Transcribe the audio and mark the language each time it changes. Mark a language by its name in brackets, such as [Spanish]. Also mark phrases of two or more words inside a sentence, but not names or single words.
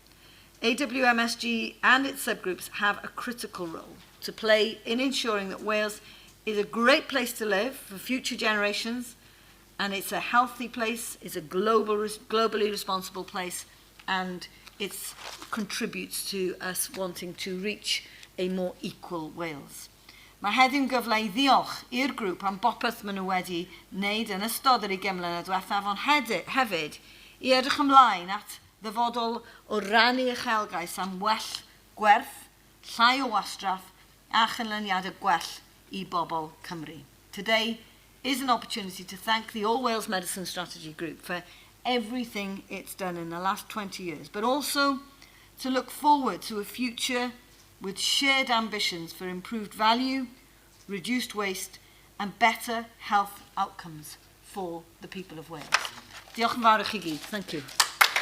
[English] AWMSG and its subgroups have a critical role to play in ensuring that Wales is a great place to live for future generations, and it's a healthy place, it's a globally responsible place, and it contributes to us wanting to reach a more equal Wales. [Welsh] Mae heddiw'n gyfle I ddiolch i'r grŵp am bopeth maen nhw wedi wneud yn ystod yr 20 mlynedd diwethaf, ond hefyd I edrych ymlaen at ddyfodol o rannu uchelgais am well gwerth, llai o wastraff a chynlyniadau gwell I bobl Cymru. [English] Today is an opportunity to thank the All Wales Medicine Strategy Group for everything it's done in the last 20 years, but also to look forward to a future with shared ambitions for improved value, reduced waste, and better health outcomes for the people of Wales. [Welsh] Diolch yn fawr I chi gyd. [English] Thank you.